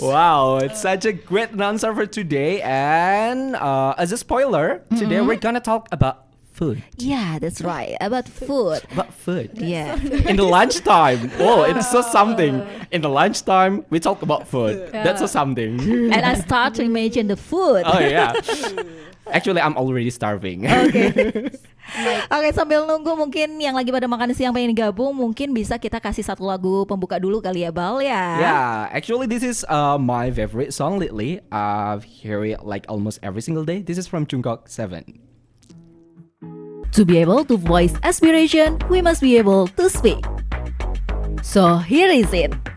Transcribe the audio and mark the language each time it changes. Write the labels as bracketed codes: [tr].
[en] Wow, it's such a great announcer for today. And as a spoiler, today we're gonna talk about food. Yeah, that's right. About food. About food. Yeah. In the lunchtime. Oh, it's so something. In the lunchtime, we talk about food. That's so something. And I start to imagine the food. Oh yeah. Actually, I'm already starving. [id] Oke, sambil nunggu mungkin yang lagi pada makan siang pengen gabung, mungkin bisa kita kasih satu lagu pembuka dulu kali ya, Bal ya. [en] Yeah, actually this is my favorite song lately. I've heard it like almost every single day. This is from Jungkook 7. To be able to voice aspiration, we must be able to speak. So here is it.